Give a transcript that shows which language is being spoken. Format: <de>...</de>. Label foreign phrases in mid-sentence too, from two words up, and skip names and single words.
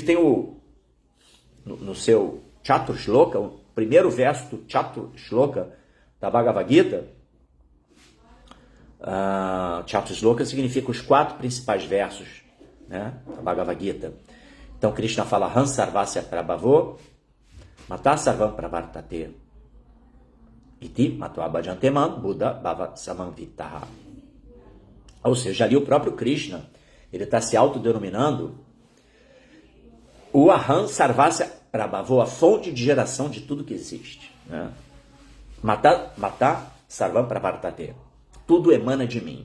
<pt>Inclusive tem no seu Chaturshloka, o primeiro verso do Chaturshloka da Bhagavad Gita. Chaturshloka significa os 4 principais versos, né, da Bhagavad Gita. Então Krishna fala</pt> <sa>Han Sarvasya Prabhavo Mata Sarvam Pravartate Iti Matva Bhajanteman Buddha Bhava Samanvitaha.</sa> <pt>Ou seja, ali o próprio Krishna, ele está se autodenominando o</pt> <sa>Aham Sarvasya Prabhavo,</sa> <pt>a fonte de geração de tudo que existe, né?</pt> <sa>Mata Sarvam Pravartate.</sa> <pt>Tudo emana de mim.</pt>